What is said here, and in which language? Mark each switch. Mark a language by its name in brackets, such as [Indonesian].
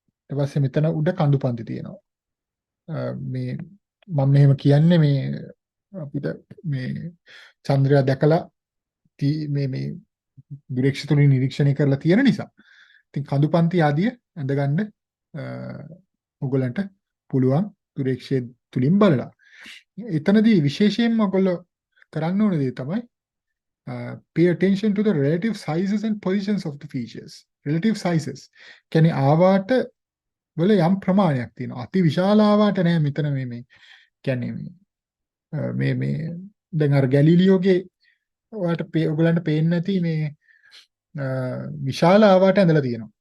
[Sinhala] ඊට පස්සේ මෙතන උඩ කඳු පන්ති තියෙනවා. මේ මම මෙහෙම කියන්නේ මේ අපිට මේ චන්ද්‍රයා දැකලා මේ දුරේක්ෂ තුලින් නිරීක්ෂණය කරලා තියෙන නිසා. ඉතින් කඳු පන්ති ආදිය ඇඳගන්න ඔයගලන්ට පුළුවන් දුරේක්ෂය තුලින් බලලා. එතනදී විශේෂයෙන්ම ඔයගොල්ලෝ කරන්න ඕන දේ තමයි [English] pay attention to the relative sizes and positions of the features. [Sinhala] Relative sizes කියන්නේ ආවාට වල යම් ප්‍රමාණයක් තියෙනවා. අති විශාල ආවාට නෑ මෙතන මේ කියන්නේ මේ දැන් අර ගැලීලියෝගේ ඔයගලන්ට පේන්නේ නැති මේ විශාල ආවාට ඇඳලා තියෙනවා.